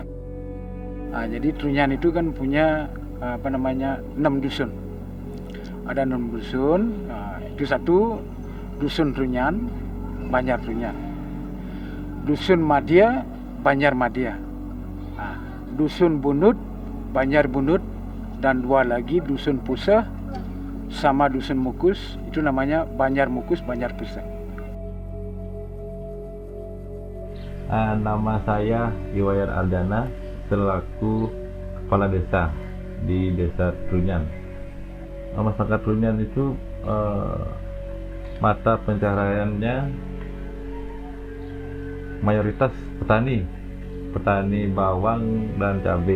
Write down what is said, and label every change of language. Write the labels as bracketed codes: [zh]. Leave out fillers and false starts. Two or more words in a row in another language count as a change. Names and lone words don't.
[id] Jadi Trunyan itu kan punya 6 dusun. Ada 6 dusun, itu satu dusun Trunyan, Banjar Trunyan. Dusun Madia, Banjar Madia. Dusun Bunut, Banjar Bunut, dan 2 lagi dusun Puseh sama dusun Mukus, itu namanya Banjar Mukus, Banjar Puseh. Nama saya Iwayan Ardana selaku kepala desa di Desa Trunyan. Masyarakat Trunyan itu mata pencahariannya mayoritas petani bawang dan cabai.